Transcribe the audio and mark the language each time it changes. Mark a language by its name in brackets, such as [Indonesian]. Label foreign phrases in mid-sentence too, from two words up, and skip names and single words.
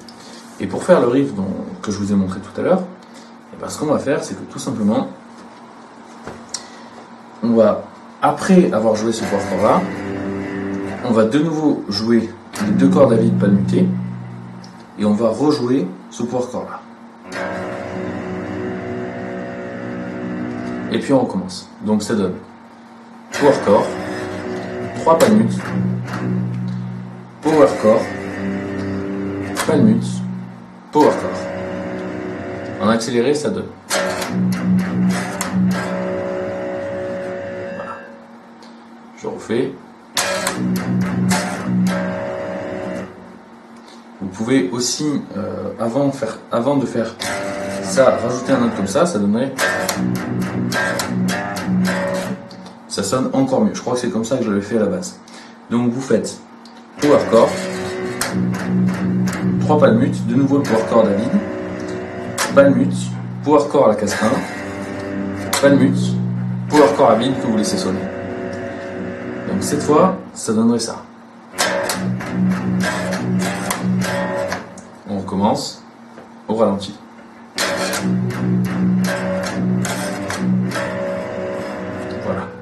[French] Et pour faire le riff que je vous ai montré tout à l'heure, ce qu'on va faire, c'est que tout simplement, on va, après avoir joué ce [English] power chord [French] là, on va de nouveau jouer les deux cordes à vide palmutées, et on va rejouer ce power chord là. Et puis on recommence. Donc ça donne [English] power chord, [French] 3 palmutes, [English] power chord, [French] palmutes, [English] power chord. [French] En accéléré, ça donne. Voilà. Je refais. Vous pouvez aussi, avant de faire ça, rajouter un note comme ça donnerait. Ça sonne encore mieux. Je crois que c'est comme ça que je l'avais fait à la base. Donc vous faites [English] power chord, [French] 3 palmutes, de nouveau le [English] power chord [French] à vide, palmutes, [English] power chord [French] à la case 1, palmutes, power chord à vide que vous laissez sonner. Donc cette fois, ça donnerait ça. On recommence au ralenti. Voilà.